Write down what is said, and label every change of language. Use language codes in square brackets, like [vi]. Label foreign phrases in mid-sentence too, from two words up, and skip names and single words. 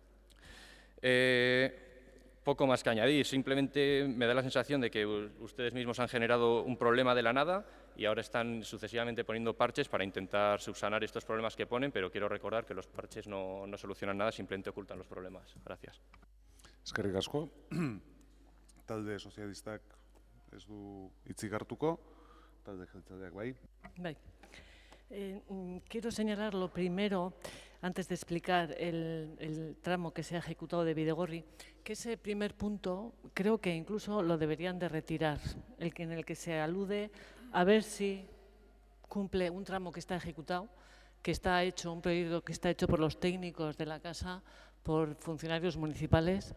[es] Poco más que añadir, simplemente me da la sensación de que ustedes mismos han generado un problema de la nada y ahora están sucesivamente poniendo parches para intentar subsanar estos problemas que ponen, pero quiero recordar que los parches no solucionan nada, simplemente ocultan los problemas. Gracias. [eu] Eskerrik asko. Talde sozialistak ez du hitzik hartuko, talde jeltzaleak bai. Bai. [es] Quiero señalar lo primero, antes de explicar el tramo que se ha ejecutado de Bidegorri, que ese primer punto creo que incluso lo deberían de retirar, en el que se alude a ver si cumple un tramo que está ejecutado, que está hecho, un proyecto que está hecho por los técnicos de la casa, por funcionarios municipales.